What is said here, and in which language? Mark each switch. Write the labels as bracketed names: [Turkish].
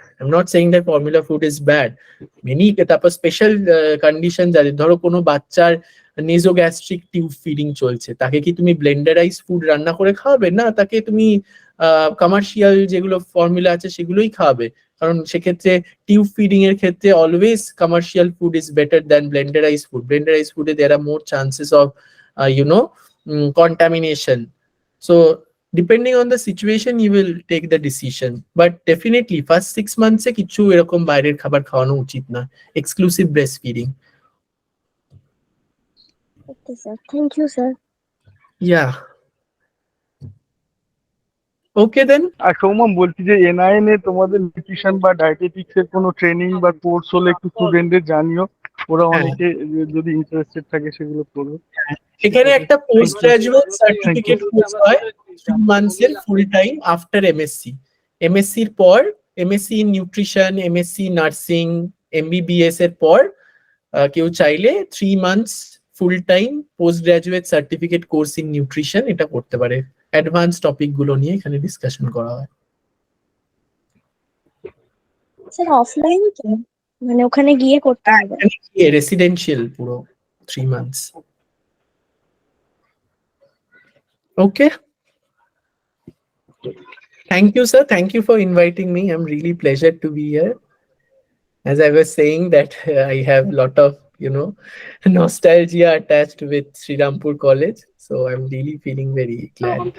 [English] I am not saying that formula food is bad. [Bangla] Many, তারপর special condition যাদের, ধরো কোনো বাচ্চার নেজোগ্যাস্ট্রিক টিউব ফিডিং চলছে, তাকে কি তুমি ব্লেন্ডারাইজ ফুড রান্না করে খাওয়াবে? না, তাকে তুমি কমার্শিয়াল যেগুলো ফর্মুলা আছে সেগুলোই খাওয়াবে। কারণ সেক্ষেত্রে টিউব ফিডিং এর ক্ষেত্রে always commercial food is better than ব্লেন্ডারাইজ food. [English] Blenderise ফুডে there are more chances of contamination. So depending on the situation you will take the decision, but definitely first 6 months এ [Bangla] কিছু এরকম বাইরের খাবার খাওয়ানো উচিত না, [English] Exclusive breast feeding. Okay sir, thank you sir. Yeah, okay then. [Bangla] আর সৌমম, বলছি যে এনআইএন এ তোমাদের নিউট্রিশন বা ডায়েটেটিক্স এর কোনো ট্রেনিং বা কোর্স হলে একটু স্টুডেন্টদের জানিও, ওরা অনেকে যদি ইন্টারেস্টেড থাকে সেগুলো করবে। এখানে একটা পোস্ট গ্রাজুয়েট সার্টিফিকেট কোর্স হয় 3 months এর ফুল টাইম আফটার এমএসসি। এমএসসির পর, MSc in nutrition, MSc nursing, MBBS এর পর কেউ চাইলে 3 months full time post graduate certificate course in nutrition এটা করতে পারে। অ্যাডভান্স টপিক গুলো নিয়ে এখানে ডিসকাশন করা হয়। স্যার অফলাইন তো মানে ওখানে গিয়ে করতে হবে? রেসিডেন্সিয়াল পুরো 3 months। [English] Okay, thank you sir, thank you for inviting me. I'm really pleasured to be here. As I was saying that I have lot of nostalgia attached with Sri Rampur College, so I'm really feeling very glad.